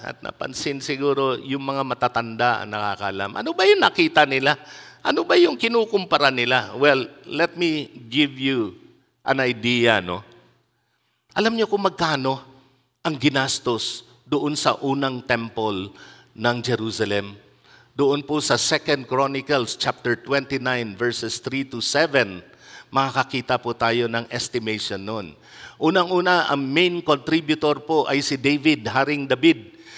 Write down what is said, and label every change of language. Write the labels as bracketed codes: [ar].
[tl] At napansin siguro yung mga matatanda ang nakakalam. Ano ba yung nakita nila? Ano ba yung kinukumpara nila? [en] Well, let me give you an idea, no? [tl] Alam niyo kung magkano ang ginastos doon sa unang temple ng Jerusalem? Doon po sa 2 Chronicles chapter 29 verses 3 to 7, makakakita po tayo ng estimation noon. Unang-una, ang main contributor po ay si David, Haring David.